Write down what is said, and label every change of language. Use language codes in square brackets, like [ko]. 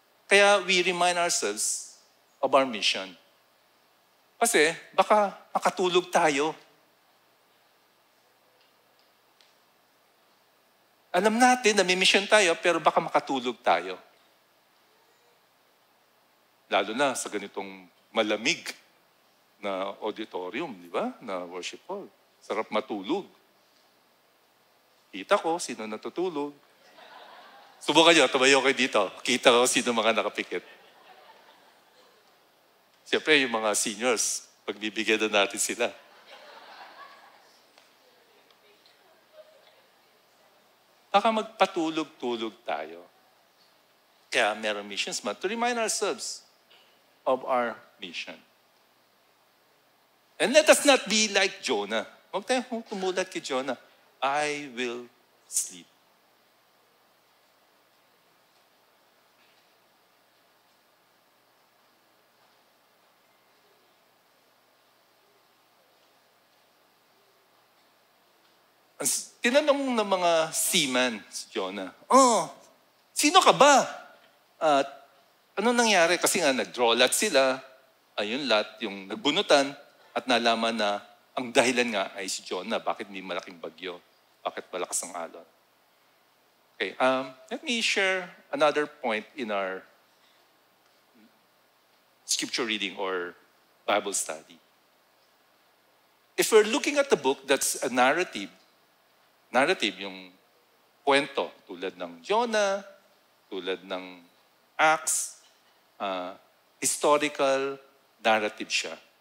[en] Kaya we remind ourselves of our mission. [tl] Kasi baka makatulog tayo. Alam natin na may mission tayo, pero baka makatulog tayo. Lalo na sa ganitong malamig na auditorium, di ba? Na worship hall. Sarap matulog. Kita ko sino natutulog. Subukan nyo, tumayo kayo dito. Kita ko sino mga nakapikit. Siyempre, yung mga seniors, pagbibigyan na natin sila. Baka magpatulog-tulog tayo. Kaya meron [en] Missions Month to remind ourselves of our mission. And let us not be like Jonah. [tl] Huwag tayong tumulad kay Jonah. [en] I will sleep. [tl] Tinanong ng mga seaman si Jonah, sino ka ba? At ano nangyari? Kasi nga nag-draw lot sila, ayun lot, yung nagbunutan, at nalaman na ang dahilan nga ay si Jonah. Bakit may malaking bagyo? Bakit malakas ang alon? [en] Okay, let me share another point in our scripture reading or Bible study. If we're looking at the book that's a narrative, [tl] yung kwento, tulad ng Jonah, tulad ng Acts, [en] historical narrative siya.